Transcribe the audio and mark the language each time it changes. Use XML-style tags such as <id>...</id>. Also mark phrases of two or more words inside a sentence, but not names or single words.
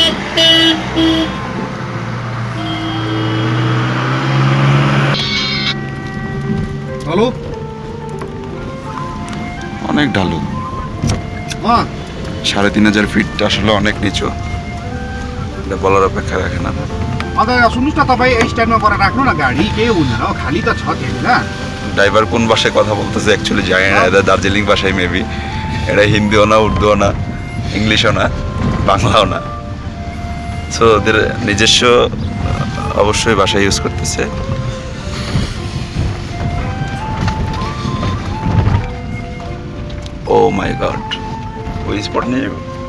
<bn>হ্যালো, অনেক ঢালু, ৩,৫০০ ফিট আসলে অনেক নিচু, এটা বলার অপেক্ষा রাখে না।</bn> <ne>सुन्नुहोस् न तपाईँ यही स्ट्यान्डमा गएर राख्नु न गाडी, केही हुँदैन हो, खाली त छ त्यहाँनिर।</ne> <bn>ড্রাইভার কোন ভাষায় কথা বলতেছে অ্যাকচুয়ালি জানি না, এটা দার্জিলিং ভাষায় মেবি। এটা হিন্দিও না, উর্দুও না, ইংলিশও না, বাংলাও না। সো ওদের নিজস্ব অবশ্যই ভাষা ইউজ করতেছে।</bn> <en>oh my god,</en> <bn>ওই স্পট নিয়ে যাবো।</bn>